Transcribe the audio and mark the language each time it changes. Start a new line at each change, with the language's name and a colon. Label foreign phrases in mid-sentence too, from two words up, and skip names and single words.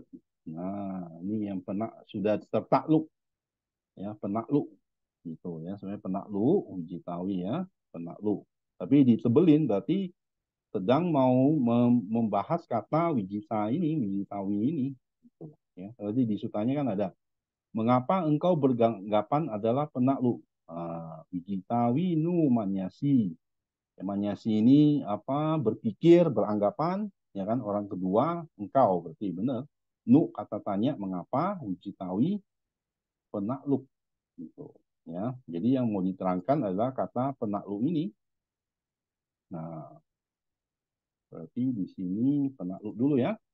Indonesian: Nah, ini yang sudah tertakluk, ya penakluk, gitu ya. Sebenarnya penakluk, Wijitawi ya, penakluk. Tapi ditebelin berarti sedang mau membahas kata Wijitawi ini. Gitu, ya. Tadi di sutanya kan ada, mengapa engkau beranggapan adalah penakluk?
Pali: Wijitawi nu manyasi.
Indonesian: Manyasi ini berpikir, beranggapan, ya kan, orang kedua, engkau berarti benar. Nu kata tanya mengapa, Wijitawi penakluk gitu. Ya, jadi yang mau diterangkan adalah kata penakluk ini. Nah, berarti di sini penakluk dulu ya.